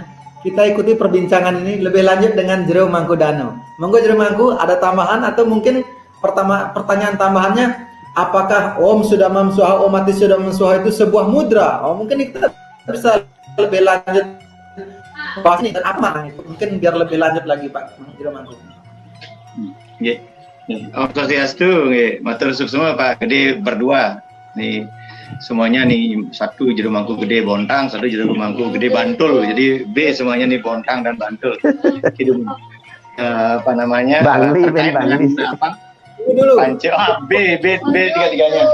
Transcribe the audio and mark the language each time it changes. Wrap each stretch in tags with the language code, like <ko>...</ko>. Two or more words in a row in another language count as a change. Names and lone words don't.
<id>Kita ikuti perbincangan ini lebih lanjut dengan Jero Mangkudanu. Monggo Jero Mangku, ada tambahan atau mungkin pertanyaan tambahannya, apakah</id> <sa>Om Sudah Mam Swaha, Om Mati Sudah Mam Swaha</sa> <id>itu sebuah mudra? Oh, mungkin kita bisa lebih lanjut bahas ini dan apa itu? Mungkin biar lebih lanjut lagi Pak Jero Mangku.</id> <ban>Nggih. Om Swastiastu, nggih.</ban> <jv>Matur suwun</jv> <id>semua Pak Gede berdua. Nih semuanya nih, satu Jero Mangku Gede Bontang, satu Jero Mangku Gede Bantul. Jadi B semuanya nih Bontang dan Bantul. Apa namanya? Bangli, terkait dengan apa? Dulu. Panca B tiga-tiganya.</id>